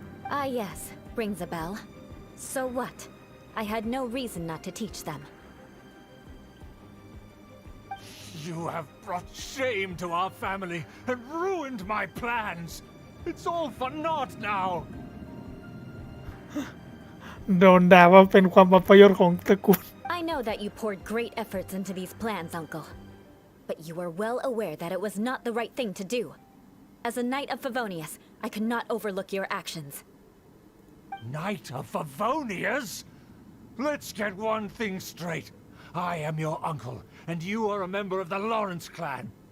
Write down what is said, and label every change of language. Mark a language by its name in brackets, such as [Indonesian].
[English] Ah, yes, rings a bell. So what? I had no reason not to teach them. You have brought shame to our family and ruined my plans. It's all for naught now. [Thai] โดนด่าว่าเป็นความอัปยศของตระกูล [English] I know that you poured great efforts into these plans, Uncle. But you were well aware that it was not the right thing to do. As a Knight of Favonius, I could not overlook your actions. Knight of Favonius? Let's get one thing straight. I am your uncle, and you are a member of the Lawrence clan.